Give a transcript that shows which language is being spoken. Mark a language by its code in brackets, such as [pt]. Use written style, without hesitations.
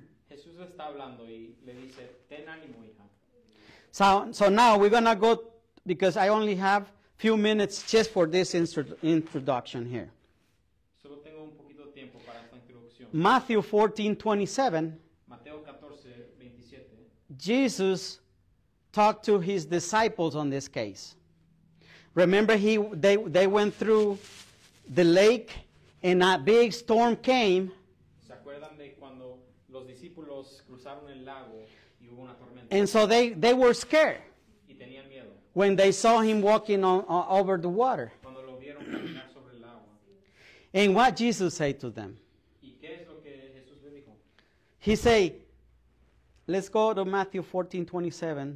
[es] Jesús le está hablando y le dice, ten ánimo, hija. [en] So now we're gonna go because I only have few minutes just for this introduction here. [es] Solo tengo un poquito de tiempo para esta introducción. [en] Matthew 14:27. [es] Mateo 14:27. [en] Jesus talked to his disciples on this case. Remember, they went through the lake, and a big storm came, [es] ¿Se acuerdan de cuando los discípulos cruzaron el lago y hubo una tormenta? [en] and so they were scared [es] Y tenían miedo [en] when they saw him walking over the water. [es] cuando lo vieron caminar sobre el agua. [en] And what Jesus said to them? [es] ¿Y qué es lo que Jesús le dijo? [en] He said, let's go to Matthew 14:27.